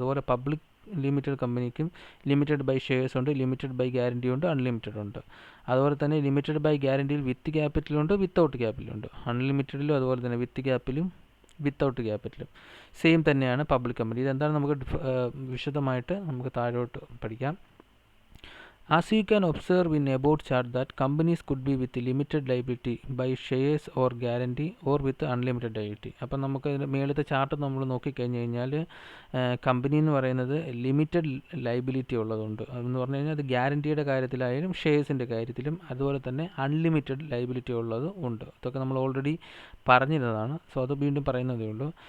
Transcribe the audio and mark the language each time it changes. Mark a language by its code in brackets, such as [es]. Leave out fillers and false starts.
[ml] അതുപോലെ public limited കമ്പനിക്കും limited by shares ഉണ്ട്, ലിമിറ്റഡ് ബൈ ഗ്യാരണ്ടി ഉണ്ട്, അൺലിമിറ്റഡ് ഉണ്ട്. അതുപോലെ തന്നെ ലിമിറ്റഡ് ബൈ ഗ്യാരണ്ടിയിൽ വിത്ത് ക്യാപിറ്റലുണ്ട്, വിത്തൗട്ട് ക്യാപിറ്റലുണ്ട്. അൺലിമിറ്റഡിലും അതുപോലെ തന്നെ വിത്ത് ക്യാപ്പിലും വിത്തൗട്ട് ക്യാപിറ്റലും സെയിം തന്നെയാണ് പബ്ലിക് കമ്പനി. ഇതെന്താണ് നമുക്ക് വിശദമായിട്ട് നമുക്ക് താഴോട്ട് പഠിക്കാം. [en] As you can observe in above chart that companies could be with limited liability by shares or guarantee or with unlimited liability. [ml] അപ്പം നമുക്ക് മേളത്തെ ചാർട്ട് നമ്മൾ നോക്കിക്കഴിഞ്ഞ് കഴിഞ്ഞാൽ കമ്പനി എന്ന് പറയുന്നത് ലിമിറ്റഡ് ലൈബിലിറ്റി ഉള്ളതുണ്ട്. അതെന്ന് പറഞ്ഞു കഴിഞ്ഞാൽ അത് ഗ്യാരണ്ടിയുടെ കാര്യത്തിലായാലും ഷെയർസിൻ്റെ കാര്യത്തിലും അതുപോലെ തന്നെ അൺലിമിറ്റഡ് ലൈബിലിറ്റി ഉള്ളത് ഉണ്ട്. ഇതൊക്കെ നമ്മൾ ഓൾറെഡി പറഞ്ഞിരുന്നതാണ്. സോ അത് വീണ്ടും പറയുന്നതേ ഉള്ളൂ.